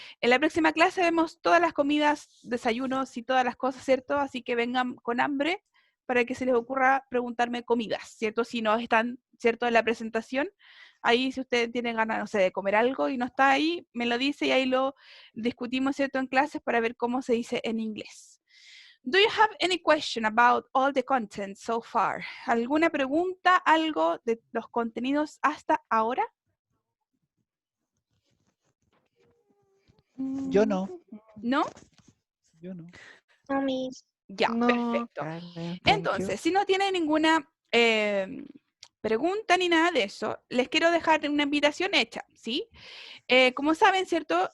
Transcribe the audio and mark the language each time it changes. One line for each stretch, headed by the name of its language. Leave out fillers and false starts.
Spanish: En la próxima clase vemos todas las comidas, desayunos y todas las cosas, ¿cierto? Así que vengan con hambre para que se les ocurra preguntarme comidas, ¿cierto? Si no están, ¿cierto? En la presentación, ahí si ustedes tienen ganas, no sé, de comer algo y no está ahí, me lo dice y ahí lo discutimos, ¿cierto? En clases para ver cómo se dice en inglés.
English: Do you have any question about all the content so far?
Spanish: ¿Alguna pregunta, algo de los contenidos hasta ahora? Yo no. ¿No? Yo no. No, Miss. Ya, perfecto. Entonces, si no tienen ninguna pregunta ni nada de eso, les quiero dejar una invitación hecha, ¿sí? Como saben, ¿cierto?